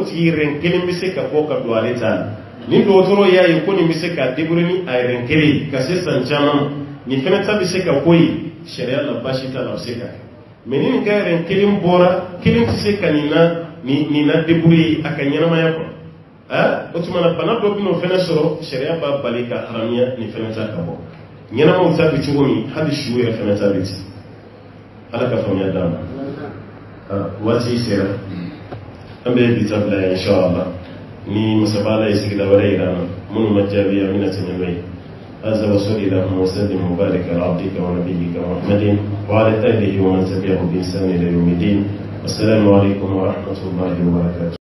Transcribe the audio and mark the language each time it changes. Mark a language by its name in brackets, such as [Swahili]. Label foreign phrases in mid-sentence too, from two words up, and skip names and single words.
[Bambara] tigi rɛn kelen bɛ se ka bɔ ka don ale t'a la ni dɔgɔtɔrɔ y'a ye ko nin bɛ se k'a débrouiller ni a rɛn kelen ka se san caman nin fana ta bɛ se ka k'o ye sariya la baasi t'a la a bɛ se ka kɛ mais ni nin ka rɛn kelen bɔra kelen tɛ se ka nin na débrouiller a ka ɲɛnamaya kɔnɔ o tuma na bana dɔ bɛ n'o fana sɔrɔ sariya b'a bali ka haramiya nin fana ta ka bɔ ɲɛnamaw ta bɛ cogo min hali su yɛrɛ fana ta bɛ ten ala ka faamuya d'a ma waati sera an bɛ bi ta bila yan inshallah ni masabala ye sigida wɛrɛ yira an na minnu ma jaabi an bɛna tɛmɛ n'o ye [Arabic] هذا وصلى اللهم وسلم وبارك على عبدك ونبيك محمد وعلى آله ومن تبعه بإحسان إلى يوم الدين والسلام عليكم ورحمة الله وبركاته